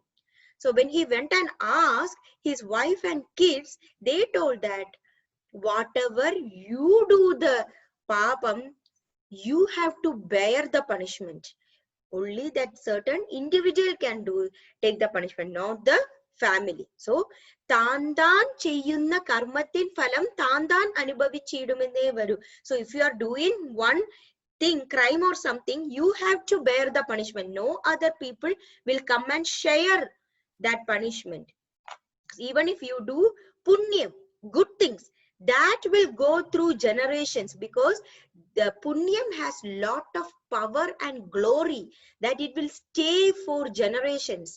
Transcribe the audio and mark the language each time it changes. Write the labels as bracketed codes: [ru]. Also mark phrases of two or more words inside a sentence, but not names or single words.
[en] So when he went and asked his wife and kids, they told that whatever you do the papam, you have to bear the punishment. Only that certain individual can take the punishment, not the family. [ml] So താൻതാൻ ചെയ്യുന്ന കർമ്മത്തിൻ ഫലം താൻതാൻ അനുഭവിച്ചീടുമെന്നേ വരൂ. [en] So if you are doing one thing, crime or something, you have to bear the punishment. No other people will come and share that punishment. Even if you do punyam, good things, that will go through generations, because the punyam has lot of power and glory that it will stay for generations.